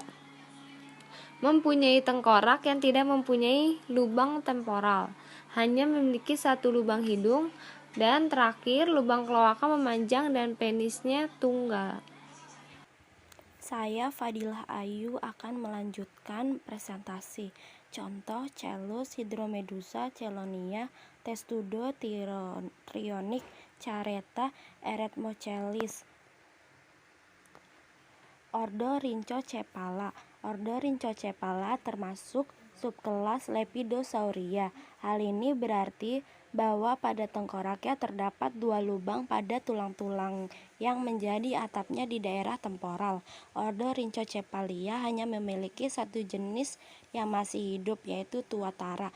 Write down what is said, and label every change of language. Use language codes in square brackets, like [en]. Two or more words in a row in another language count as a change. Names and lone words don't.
[id] Mempunyai tengkorak yang tidak mempunyai lubang temporal, hanya memiliki 1 lubang hidung, dan terakhir lubang kloaka memanjang dan penisnya tunggal. Saya Fadilah Ayu akan melanjutkan presentasi. Contoh Celus hydromedusa chelonia, Testudo trionik, Caretta eretmochellis. Ordo Rhinchocephala. Ordo Rhinchocephala termasuk subkelas Lepidosauria. Hal ini berarti bahwa pada tengkoraknya terdapat 2 lubang pada tulang-tulang yang menjadi atapnya di daerah temporal. Ordo Rhinchocephalia hanya memiliki 1 jenis yang masih hidup, yaitu tuatara.